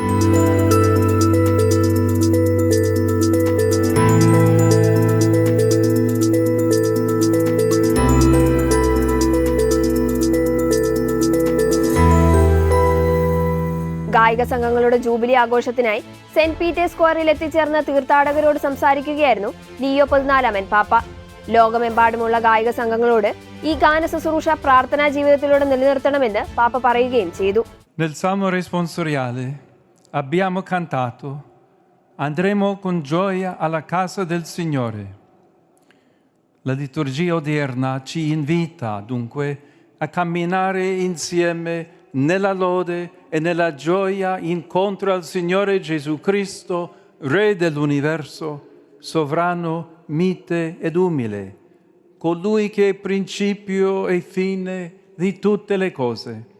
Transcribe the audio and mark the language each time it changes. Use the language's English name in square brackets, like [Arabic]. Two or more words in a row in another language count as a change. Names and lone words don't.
[Malayalam] ഗായിക സംഘങ്ങളുടെ ജൂബിലി ആഘോഷത്തിനായി സെന്റ് പീറ്റേഴ്സ് സ്ക്വയറിൽ എത്തിച്ചേർന്ന തീർത്ഥാടകരോട് സംസാരിക്കുകയായിരുന്നു ലിയോ 14 പാപ്പ. ലോകമെമ്പാടുമുള്ള ഗായിക സംഘങ്ങളോട് ഈ ഗാന ശുശ്രൂഷ പ്രാർത്ഥനാ ജീവിതത്തിലൂടെ നിലനിർത്തണമെന്ന് പാപ്പ പറയുകയും ചെയ്തു. [Italian] Nel Salmo responsoriale abbiamo cantato: andremo con gioia alla casa del Signore. La liturgia odierna ci invita dunque a camminare insieme nella lode e nella gioia incontro al Signore Gesù Cristo, Re dell'universo, sovrano, mite ed umile, colui che è principio e fine di tutte le cose.